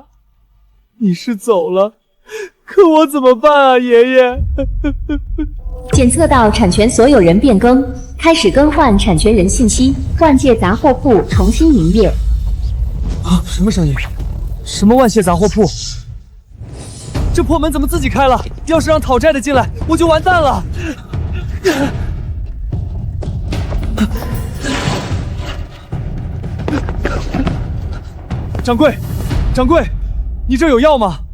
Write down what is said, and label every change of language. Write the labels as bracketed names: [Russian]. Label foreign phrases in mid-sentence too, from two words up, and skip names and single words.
[Chinese] 你是走了，可我怎么办啊，爷爷？检测到产权所有人变更，开始更换产权人信息，万界杂货铺重新营业。啊，什么声音？什么万谢杂貨鋪？這破門怎麼自己開了？要是讓討債的進來，我就完蛋了。掌櫃，掌櫃，你這有藥嗎？